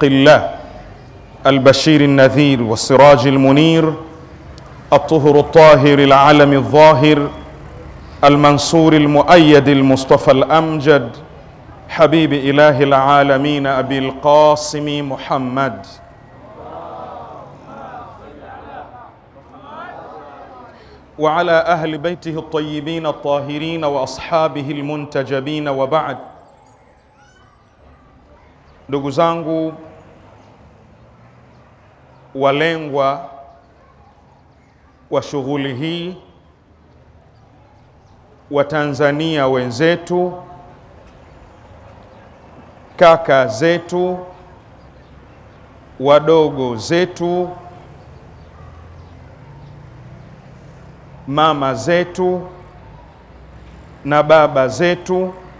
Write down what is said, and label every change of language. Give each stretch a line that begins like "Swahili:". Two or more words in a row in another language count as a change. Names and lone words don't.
Arabic: الله البشير النذير والسراج المنير الطهر الطاهر العلم الظاهر المنصور المؤيد المصطفى الأمجد حبيب إله العالمين أبي القاسم محمد وعلى أهل بيته الطيبين الطاهرين وأصحابه المنتجبين وبعد.
Swahili: Ndugu zangu walengwa wa shughuli hii, Watanzania wenzetu, kaka zetu, wadogo zetu, mama zetu na baba zetu,